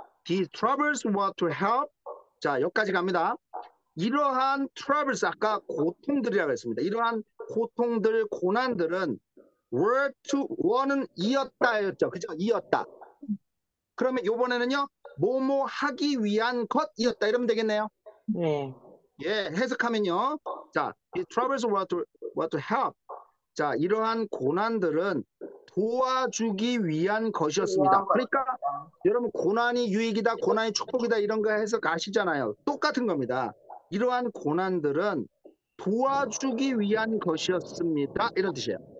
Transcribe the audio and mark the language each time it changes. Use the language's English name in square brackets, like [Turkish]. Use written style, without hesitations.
[English] These troubles were to help. [Korean] 자, 여기까지 갑니다. 이러한 troubles, 아까 고통들이라고 했습니다. 이러한 고통들, 고난들은 were는 이었다였죠. 그죠? 이었다. 그러면 이번에는요, 뭐뭐 하기 위한 것이었다. 이러면 되겠네요. 네. 예, 해석하면요. 자, [English] these troubles were to help. [Korean] 자, 이러한 고난들은 도와주기 위한 것이었습니다. 그러니까 여러분 고난이 유익이다, 고난이 축복이다 이런 거 해석 아시잖아요. 똑같은 겁니다. 이러한 고난들은 도와주기 위한 것이었습니다. 이런 뜻이에요.